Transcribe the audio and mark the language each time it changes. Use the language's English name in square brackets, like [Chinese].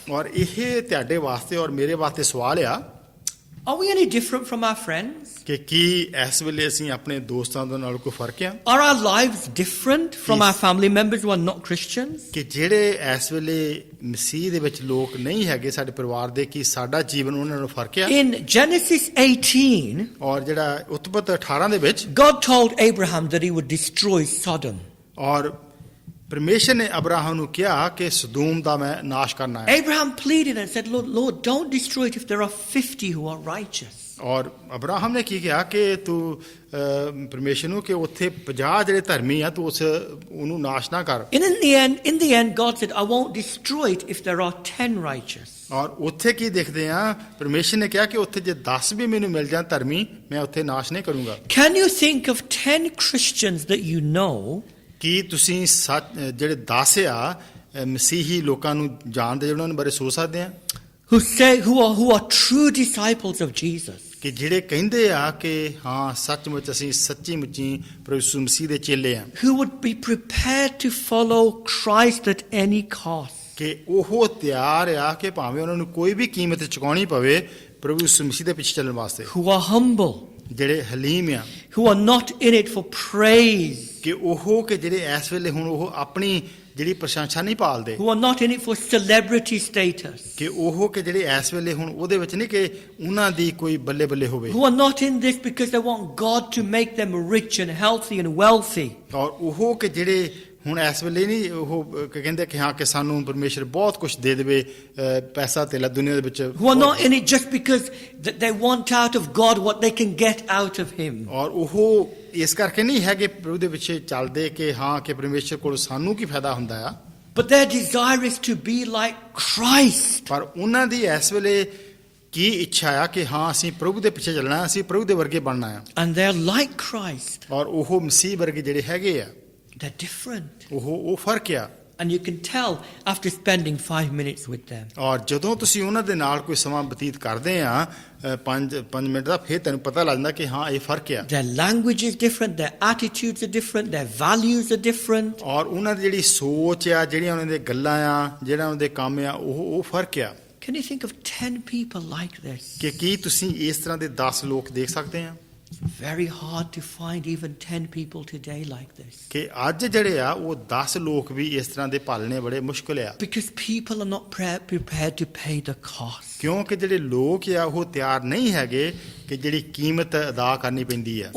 [Punjabi] ਔਰ ਇਹ ਤੁਹਾਡੇ ਵਾਸਤੇ ਔਰ ਮੇਰੇ ਵਾਸਤੇ ਸਵਾਲ ਆ [English] Are we any different from our friends? [Punjabi] ਕਿ ਕੀ ਇਸ ਵੇਲੇ ਅਸੀਂ ਆਪਣੇ ਦੋਸਤਾਂ ਦੇ ਨਾਲ ਕੋਈ ਫਰਕ ਆ [English] Are our lives different from Yes. our family members who are not Christians? [Punjabi] ਕਿ ਜਿਹੜੇ ਇਸ ਵੇਲੇ ਮਸੀਹ ਦੇ ਵਿੱਚ ਲੋਕ ਨਹੀਂ ਹੈਗੇ ਸਾਡੇ ਪਰਿਵਾਰ ਦੇ ਕੀ ਸਾਡਾ ਜੀਵਨ ਉਹਨਾਂ ਨਾਲ ਫਰਕ ਆ [English] In Genesis 18, [Punjabi] ਔਰ ਜਿਹੜਾ ਉਤਪਤ 18 ਦੇ ਵਿੱਚ [English] God told Abraham that he would destroy Sodom. [Punjabi] ਔਰ ਪਰਮੇਸ਼ਰ ਨੇ ਅਬਰਾਹਮ ਨੂੰ ਕਿਹਾ ਕਿ ਸਦੋਮ ਦਾ ਮੈਂ ਨਾਸ਼ ਕਰਨਾ ਹੈ [English] Abraham pleaded and said, Lord, don't destroy it if there are 50 who are righteous. [Punjabi] ਔਰ ਅਬਰਾਹਮ ਨੇ ਕੀ ਕਿਹਾ ਕਿ ਤੂੰ ਪਰਮੇਸ਼ਰ ਨੂੰ ਕਿ ਉੱਥੇ 50 ਜਿਹੜੇ ਧਰਮੀ ਆ ਤੂੰ ਉਹਨੂੰ ਨਾਸ਼ ਨਾ ਕਰ [English] And in the end, God said, I won't destroy it if there are 10 righteous. [Punjabi] ਔਰ ਉੱਥੇ ਕੀ ਦੇਖਦੇ ਆ ਪਰਮੇਸ਼ਰ ਨੇ ਕਿਹਾ ਕਿ ਉੱਥੇ ਜੇ 10 ਵੀ ਮੈਨੂੰ ਮਿਲ ਜਾਣ ਧਰਮੀ ਮੈਂ ਉੱਥੇ ਨਾਸ਼ ਨਹੀਂ ਕਰੂੰਗਾ [English] Can you think of 10 Christians that you know [Punjabi] ਕੀ ਤੁਸੀਂ ਜਿਹੜੇ 10 ਆ ਮਸੀਹੀ ਲੋਕਾਂ ਨੂੰ ਜਾਣਦੇ ਉਹਨਾਂ ਦੇ ਬਾਰੇ ਸੋਚ ਸਕਦੇ ਆ [English] who are true disciples of Jesus? [Punjabi] ਕਿ ਜਿਹੜੇ ਕਹਿੰਦੇ ਆ ਕਿ ਹਾਂ ਸੱਚਮੁੱਚ ਅਸੀਂ ਸੱਚੀ ਮੁੱਚੀ ਪ੍ਰਭੂ ਯਿਸੂ ਮਸੀਹ ਦੇ ਚੇਲੇ ਆ [English] Who would be prepared to follow Christ at any cost? [Punjabi] ਕਿ ਉਹ ਤਿਆਰ ਆ ਕਿ ਭਾਵੇਂ ਉਹਨਾਂ ਨੂੰ ਕੋਈ ਵੀ ਕੀਮਤ ਚੁਕਾਉਣੀ ਪਵੇ ਪ੍ਰਭੂ ਯਿਸੂ ਮਸੀਹ ਦੇ ਪਿੱਛੇ ਚੱਲਣ ਵਾਸਤੇ [English] Who are humble? [Punjabi] ਜਿਹੜੇ ਹਲੀਮ ਆ [English] Who are not in it for praise? [Punjabi] ਕਿ ਉਹ ਕਿ ਜਿਹੜੇ ਇਸ ਵੇਲੇ ਹੁਣ ਉਹ ਆਪਣੀ ਜਿਹੜੀ ਪ੍ਰਸ਼ੰਸਾ ਨਹੀਂ ਪਾਲਦੇ [English] Who are not in it for celebrity status? [Punjabi] ਕਿ ਉਹ ਕਿ ਜਿਹੜੇ ਇਸ ਵੇਲੇ ਹੁਣ ਉਹਦੇ ਵਿੱਚ ਨਹੀਂ ਕਿ ਉਹਨਾਂ ਦੀ ਕੋਈ ਬੱਲੇ ਬੱਲੇ ਹੋਵੇ [English] Who are not in this because they want God to make them rich and healthy and wealthy? [Punjabi] ਔਰ ਉਹ ਕਿ ਜਿਹੜੇ ਹੁਣ ਇਸ ਵੇਲੇ ਨਹੀਂ ਉਹ ਕਹਿੰਦੇ ਕਿ ਹਾਂ ਕਿ ਸਾਨੂੰ ਪਰਮੇਸ਼ਰ ਬਹੁਤ ਕੁਝ ਦੇ ਦੇਵੇ ਪੈਸਾ ਤੇਲਾ ਦੁਨੀਆ ਦੇ ਵਿੱਚ [English] Who are not in it just because that they want out of God what they can get out of Him? [Punjabi] ਔਰ ਉਹ ਇਸ ਕਰਕੇ ਨਹੀਂ ਹੈਗੇ ਪ੍ਰਭੂ ਦੇ ਪਿੱਛੇ ਚੱਲਦੇ ਕਿ ਹਾਂ ਕਿ ਪਰਮੇਸ਼ਰ ਕੋਲ ਸਾਨੂੰ ਕੀ ਫਾਇਦਾ ਹੁੰਦਾ ਆ [English] But their desire is to be like Christ. [Punjabi] ਪਰ ਉਹਨਾਂ ਦੀ ਇਸ ਵੇਲੇ ਕੀ ਇੱਛਾ ਆ ਕਿ ਹਾਂ ਅਸੀਂ ਪ੍ਰਭੂ ਦੇ ਪਿੱਛੇ ਚੱਲਣਾ ਹੈ ਅਸੀਂ ਪ੍ਰਭੂ ਦੇ ਵਰਗੇ ਬਣਨਾ ਹੈ [English] And they're like Christ. [Punjabi] ਔਰ ਉਹ ਮਸੀਹ ਵਰਗੇ ਜਿਹੜੇ ਹੈਗੇ ਆ [English] They're different. [Punjabi] ਉਹ ਫਰਕ ਆ [English] And you can tell after spending 5 minutes with them. [Punjabi] ਔਰ ਜਦੋਂ ਤੁਸੀਂ ਉਹਨਾਂ ਦੇ ਨਾਲ ਕੋਈ ਸਮਾਂ ਬਤੀਤ ਕਰਦੇ ਆ 5 ਮਿੰਟ ਦਾ ਫਿਰ ਤੈਨੂੰ ਪਤਾ ਲੱਗ ਜਾਂਦਾ ਕਿ ਹਾਂ ਇਹ ਫਰਕ ਆ [English] Their language is different, their attitudes are different, their values are different. [Punjabi] ਔਰ ਉਹਨਾਂ ਦੀ ਜਿਹੜੀ ਸੋਚ ਆ ਜਿਹੜੀਆਂ ਉਹਨਾਂ ਦੇ ਗੱਲਾਂ ਆ ਜਿਹੜਾ ਉਹਨਾਂ ਦੇ ਕੰਮ ਆ ਉਹ ਫਰਕ ਆ [English] Can you think of 10 people like this? [Punjabi] ਕਿ ਕੀ ਤੁਸੀਂ ਇਸ ਤਰ੍ਹਾਂ ਦੇ 10 ਲੋਕ ਦੇਖ ਸਕਦੇ ਆ [English] It's very hard to find even 10 people today like this. [Punjabi] ਕਿ ਅੱਜ ਜਿਹੜੇ ਆ ਉਹ 10 ਲੋਕ ਵੀ ਇਸ ਤਰ੍ਹਾਂ ਦੇ ਪਾਲਣੇ ਬੜੇ ਮੁਸ਼ਕਲ ਆ [English] Because people are not prepared to pay the cost. [Punjabi] ਕਿਉਂਕਿ ਜਿਹੜੇ ਲੋਕ ਆ ਉਹ ਤਿਆਰ ਨਹੀਂ ਹੈਗੇ ਕਿ ਜਿਹੜੀ ਕੀਮਤ ਅਦਾ ਕਰਨੀ ਪੈਂਦੀ ਆ